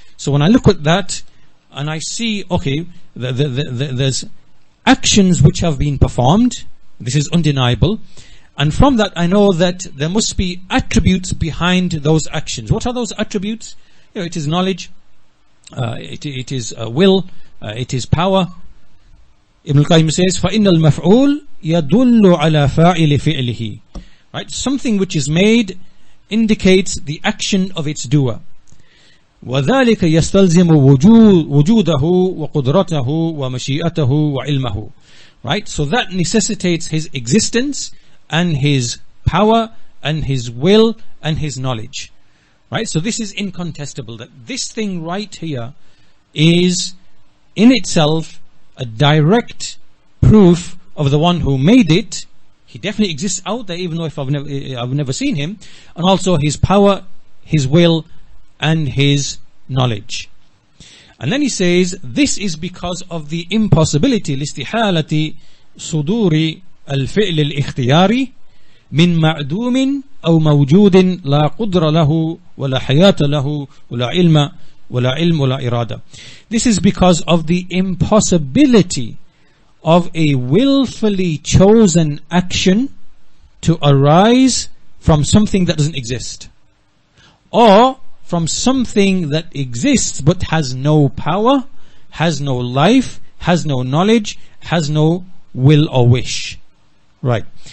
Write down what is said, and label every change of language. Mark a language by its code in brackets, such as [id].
[en] So when I look at that and I see, okay, there's actions which have been performed, this is undeniable, and from that I know that there must be attributes behind those actions. What are those attributes? You know, it is knowledge, it is will, it is power. Ibn al-Qayyim says, [ar] فَإِنَّ الْمَفْعُولِ يَدُلُّ عَلَى فَاعِلِ فِعْلِهِ. [en] Right? Something which is made indicates the action of its doer. [ar] وَذَلِكَ يَسْتَلْزِمُ وُجُودَهُ وَقُدْرَتَهُ وَمَشِيئَتَهُ وَعِلْمَهُ. [en] Right? So that necessitates his existence and his power and his will and his knowledge. Right? So this is incontestable, that this thing right here is in itself a direct proof of the one who made it. He definitely exists out there, even though if I've never seen him, and also his power, his will, and his knowledge. And then he says, this is because of the impossibility [ar] لاستحالة صدور الفعل الاختياري من معدوم أو موجود لا قدر له ولا حياة له ولا علم ولا إرادة. [en] This is because of the impossibility of a willfully chosen action to arise from something that doesn't exist, or from something that exists but has no power, has no life, has no knowledge, has no will or wish. Right.